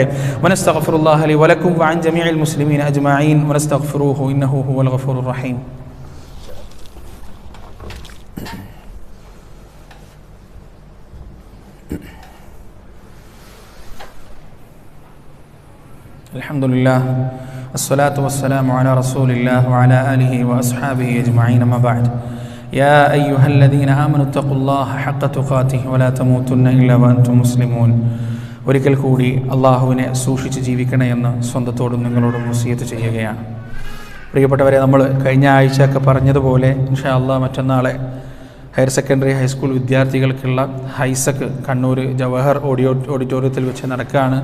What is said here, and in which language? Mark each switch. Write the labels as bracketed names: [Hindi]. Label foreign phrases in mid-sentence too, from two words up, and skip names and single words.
[Arabic] ونستغفر الله لي ولكم وعن جميع المسلمين أجمعين ونستغفره إنه هو الغفور الرحيم. അൽഹംദുലില്ലാഹ് الصلاة والسلام على رسول الله وعلى آله وأصحابه أجمعين. ما بعد. يا أيها الذين آمنوا اتقوا الله حق تقاته ولا تموتن إلا وأنتم مسلمون. [Malayalam] ഒരിക്കൽ കൂടി അള്ളാഹുവിനെ സൂക്ഷിച്ച് ജീവിക്കണമെന്ന് സ്വന്തത്തോടും നിങ്ങളോടും വസിയത്ത് ചെയ്യുകയാണ്. പ്രിയപ്പെട്ടവരെ, നമ്മൾ കഴിഞ്ഞ ആഴ്ചയൊക്കെ പറഞ്ഞതുപോലെ [Arabic] إن شاء الله [Malayalam] മറ്റന്നാളെ ഹയർ സെക്കൻഡറി ഹൈസ്കൂൾ വിദ്യാർത്ഥികൾക്കുള്ള ഹൈസക്ക് കണ്ണൂർ ജവഹർ ഓഡിറ്റോറിയത്തിൽ വെച്ച് നടക്കുകയാണ്.